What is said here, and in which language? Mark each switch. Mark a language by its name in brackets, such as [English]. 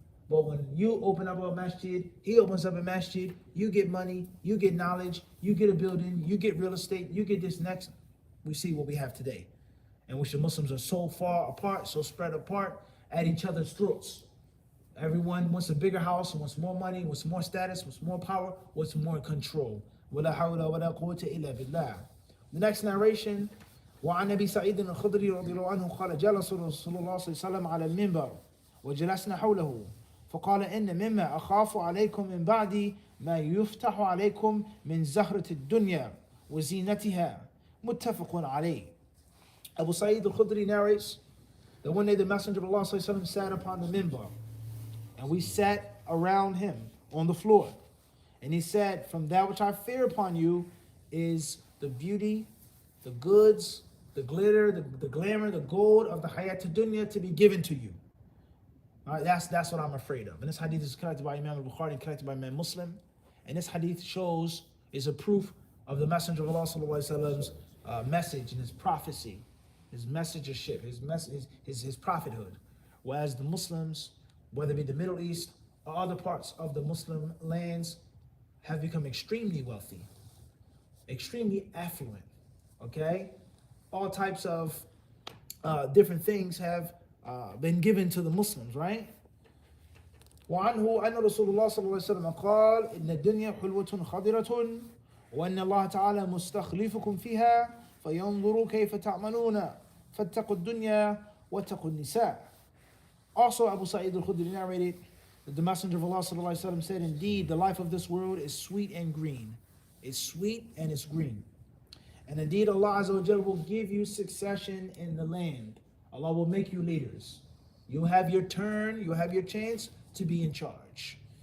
[English] But when you open up a masjid, he opens up a masjid, you get money, you get knowledge, you get a building, you get real estate, you get this next. We see what we have today, in which the Muslims are so far apart, so spread apart at each other's throats. Everyone wants a bigger house, wants more money, wants more status, wants more power, wants more control. [Arabic] وَلَا حَوْلَ وَلَا قُوَّةَ إِلَّا بِاللَّهِ. [English] The next narration, [Arabic] وعن أبي سعيد الخدري رضي الله عنه قال جلس رسول الله صلى الله عليه وسلم على المنبر وجلسنا حوله فقال إن مما أخاف عليكم من بعدي ما يفتح عليكم من زهرة الدنيا وزينتها متفق عليه. [English] Abu Sa'id al-Khudri narrates that one day the Messenger of Allah [Arabic] صلى الله عليه وسلم [English] sat upon the minbar and we sat around him on the floor. And he said, from that which I fear upon you is the beauty, the goods, the glitter, the glamour, the gold of the hayat dunya to be given to you. All right, that's what I'm afraid of. And this hadith is collected by Imam al-Bukhari and collected by Imam Muslim. And this hadith is a proof of the Messenger of Allah sallallahu alaihi wasallam's message and his prophecy, his messengership, his prophethood. Whereas the Muslims, whether it be the Middle East or other parts of the Muslim lands, have become extremely wealthy, extremely affluent. Okay, all types of different things have been given to the Muslims, right? [Arabic] وعنه أن رسول الله صلى الله عليه وسلم قال إن الدنيا حلوة خضرة وأن الله تعالى مستخلفكم فيها فينظروا كيف تعملون فاتقوا الدنيا واتقوا النساء. [English] Also, Abu Sa'id al-Khudri narrated that the Messenger of Allah [Arabic] صلى الله عليه وسلم [English] said, indeed, the life of this world is sweet and green. It's sweet and it's green. And indeed, Allah Azza wa Jalla will give you succession in the land. Allah will make you leaders. You'll have your turn, you'll have your chance to be in charge.